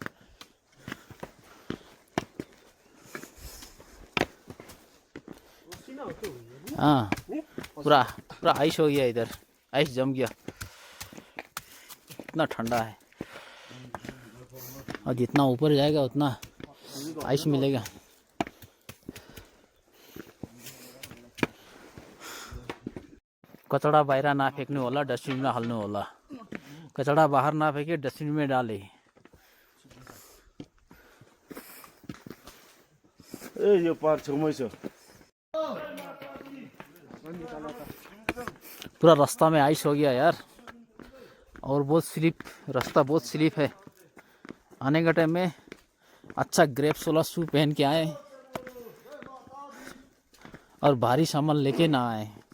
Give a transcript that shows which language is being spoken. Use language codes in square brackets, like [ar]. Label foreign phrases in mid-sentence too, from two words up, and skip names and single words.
[hi] हाँ, पूरा आइस हो गया, इधर आइस जम गया। कितना ठंडा है, और जितना ऊपर जाएगा उतना आइस मिलेगा। [ne] कचरा बाहिर नफेक्नु होला, डस्टबिनमा हाल्नु होला। [hi] कचरा बाहर नफेके डस्टबिन में डाले। [ne] यो पार्क छेउमै छ। [hi] पूरा रास्ता में आइस हो गया यार, और बहुत स्लिप, रास्ता बहुत स्लिप है। आने का टाइम में अच्छा ग्रेप्स वाला शू पहन के आए और भारी सामान लेके ना आए।